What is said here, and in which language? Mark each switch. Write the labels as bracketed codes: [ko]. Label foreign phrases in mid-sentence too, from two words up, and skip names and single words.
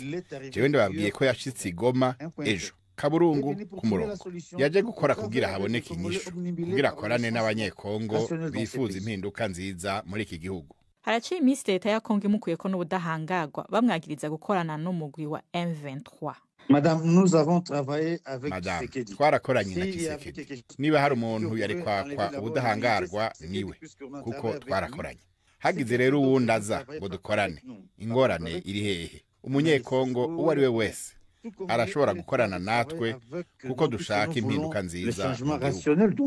[rn] Jewe ndababwiye ko yashitse Goma ejo Kaburungu ku murongo. Yaje gukora kugira haboneke inyishu, kugira akorane n'abanyekongo bifuza impinduka nziza muri iki gihugu. Haraciye iminsi leta ya Kongo imukuye ko n'ubudahangagwa bamwagiriza gukorana n'umugwi wa M23. [fr] Madame, nous avons travaillé avec Tshisekedi. [rn] Twarakoranye na Tshisekedi. Niba hari umuntu yari kwakwa ubudahangarwa niwe, kuko twarakoranye. Hagize rero uwundi aza ngo dukorane, ingorane iri hehe? Umunyekongo uwo ari we wese arashobora gukorana natwe kuko dushaka impinduka nziza mu gihugu.